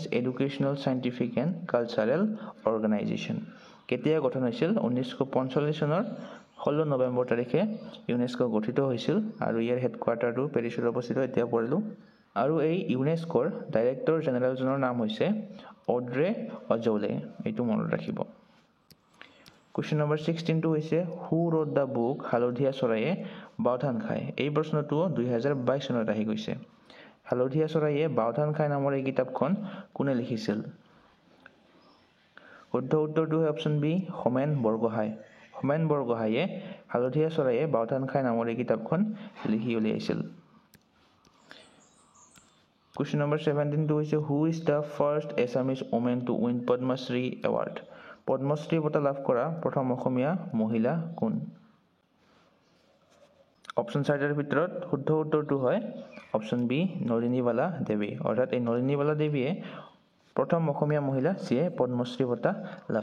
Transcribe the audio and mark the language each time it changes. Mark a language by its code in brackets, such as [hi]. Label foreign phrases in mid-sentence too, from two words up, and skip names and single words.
[as] এডুকেশ্যনেল সাইণ্টিফিক এণ্ড কালচাৰেল অৰ্গেনাইজেশ্যন কেতিয়া গঠন হৈছিল 1945 চনৰ 16 নৱেম্বৰ তাৰিখে ইউনেস্কো গঠিত হৈছিল আৰু ইয়াৰ হেডকোৱাৰ্টাৰটো পেৰিছত অৱস্থিত এতিয়া পঢ়িলোঁ আৰু এই ইউনেস্কোৰ [en] director general [as] নাম হৈছে অড্ৰে অজৌলে এইটো মনত ৰাখিব [en] Question number 16 [as] টো হৈছে [en] Who wrote the book [as] হালধীয়া চৰাইয়ে বাওধান খায় এই প্ৰশ্নটো 2022 চনত আহি গৈছে হালধীয়া চৰাইয়ে বাওধান খায় নামৰ এই কিতাপখন কোনে লিখিছিল শুদ্ধ উত্তৰটো হয় [en] option B [as] হোমেন বৰগোহাঁই হোমেন বৰগোহাঁইয়ে হালধীয়া চৰাইয়ে বাওধান খায় নামৰ এই কিতাপখন লিখি উলিয়াইছিল [en] Question number 17 [as] টো হৈছে [en] Who is the first Assamese woman to win Padma Shri Award [as] পদ্মশ্ৰী বঁটা লাভ কৰা প্ৰথম অসমীয়া মহিলা কোন অপশ্যন চাৰিটাৰ ভিতৰত শুদ্ধ উত্তৰটো হয় [en] option B [as] নলিনীবালা দেৱী অৰ্থাৎ এই নলিনীবালা দেৱীয়ে প্ৰথম অসমীয়া মহিলা যিয়ে পদ্মশ্ৰী বঁটা লাভ